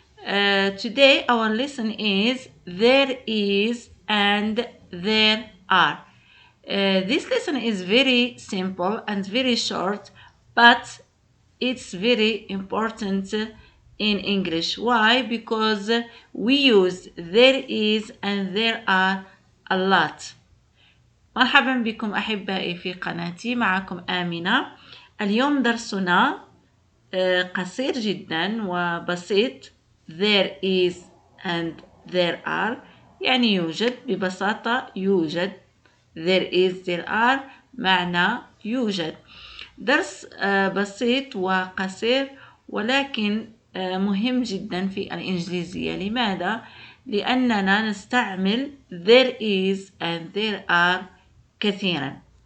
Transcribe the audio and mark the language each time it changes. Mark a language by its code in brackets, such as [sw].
[en] Today our lesson is there is and there are. This lesson is very simple and very short, but it's very important in English. Why? Because we use there is and there are a lot. [ar] مرحبا بكم أحبائي في قناتي. معكم آمنة. اليوم درسنا قصير جدا وبسيط. [en] There is and there are [ar] يعني يوجد، ببساطة يوجد. [en] There is there are [ar] معنى يوجد. درس بسيط وقصير ولكن مهم جدا في الإنجليزية. لماذا؟ لأننا نستعمل [en] there is and there are [ar] كثيرا.